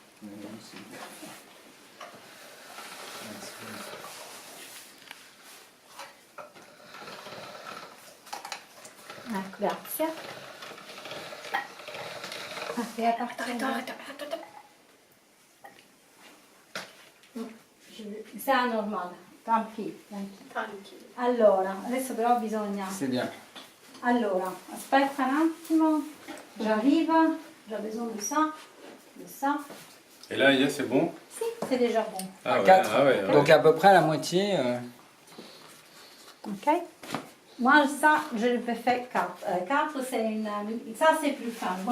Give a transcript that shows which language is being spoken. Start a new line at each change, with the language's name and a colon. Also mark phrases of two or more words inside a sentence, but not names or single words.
Italian: Grazie.
French: C'est anormal, tant pis.
Italian: Allora, adesso però bisogna...
French: C'est bien.
Italian: Allora, aspetta un attimo,
French: j'arrive, j'ai besoin de ça. Et là, Aya, c'est bon? Si, c'est déjà bon. Ah ouais, 4. ah ouais, Donc à peu près la moitié. Ok. Moi, ça, je le fais 4. 4, c'est une... Ça, c'est plus fin. Moi,